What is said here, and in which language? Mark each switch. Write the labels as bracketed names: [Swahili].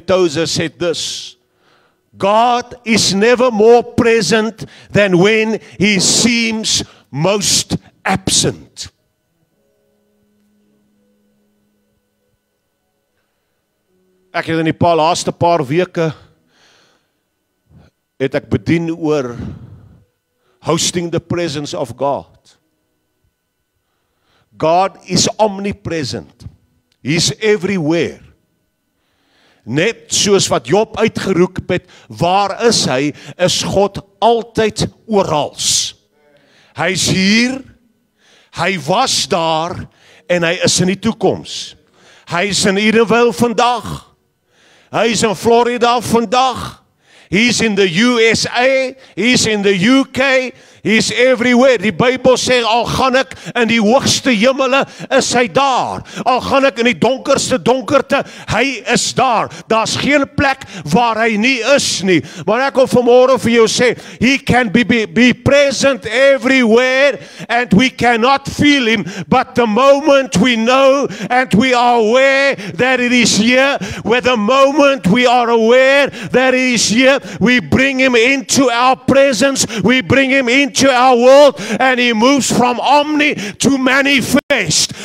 [English] Tozer said this, God is never more present than when He seems most absent. [Afrikaans] Ek het in die laaste paar weke het ek bedien oor [English] hosting the presence of God. God is omnipresent. He's everywhere. [Afrikaans] Net soos wat Job uitgeroep het, waar is hy, is God altyd orals. Hy's hier, hy was daar, en hy is in die toekoms. Hy's in Edenville vandag, hy's in Florida vandag, [English] he's in the USA, he's in the UK, he's everywhere. [Afrikaans] Die Bybel sê, al gaan ek in die hoogste hemele, is hy daar. Al gaan ek in die donkerste donkerte, hy is daar. Daar's geen plek waar hy nie is nie. Maar ek wil vanmôre vir jou sê, [English] he can be present everywhere, and we cannot feel him, but the moment we know and we are aware that it is here, with the moment we are aware that it is here, we bring him into our presence, we bring him into our world, and he moves from omni to manifest.